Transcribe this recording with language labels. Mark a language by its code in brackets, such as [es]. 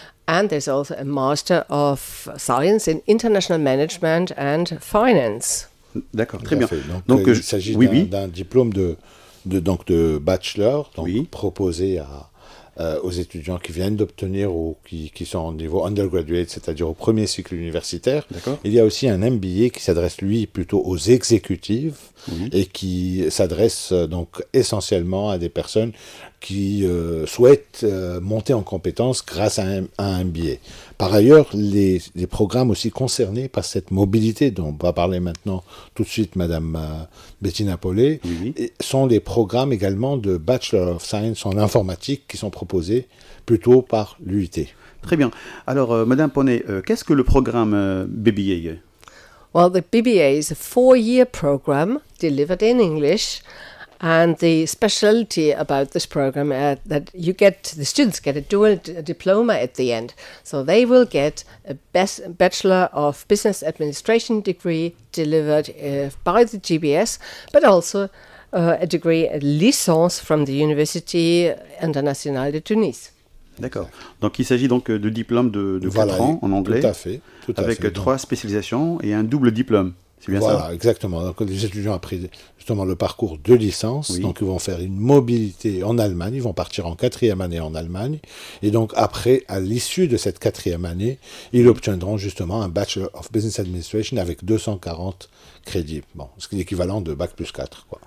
[en] And there's also a Master of Science in International Management and Finance. [fr] D'accord, très bien. Donc il s'agit d'un diplôme de bachelor, proposé aux étudiants qui viennent d'obtenir ou qui sont au niveau undergraduate, c'est-à-dire au premier cycle universitaire. Il y a aussi un MBA qui s'adresse, lui, plutôt aux exécutifs et qui s'adresse donc essentiellement à des personnes qui souhaitent monter en compétences grâce à un MBA. Par ailleurs, les programmes aussi concernés par cette mobilité dont va parler maintenant tout de suite Madame Bettina Paulet, sont des programmes également de Bachelor of Science en informatique qui sont proposés plutôt par l'UIT. Très bien. Alors, Madame Paulet, qu'est-ce que le programme BBA? [en] Well, the BBA is a 4-year program delivered in English. And the specialty about this program that the students get a dual diploma at the end. So they will get a Bachelor of Business Administration degree delivered by the GBS, but also a degree, a licence from the Université Internationale de Tunis. [fr] D'accord. Donc il s'agit donc de diplômes de 4 ans en anglais, tout à fait, avec 3 spécialisations et un double diplôme. C'est bien ça? Exactement. Donc les étudiants ont pris justement le parcours de licence, donc ils vont faire une mobilité en Allemagne, ils vont partir en 4e année en Allemagne, et donc après, à l'issue de cette 4e année, ils obtiendront justement un Bachelor of Business Administration avec 240 crédits, ce qui est l'équivalent de Bac plus 4.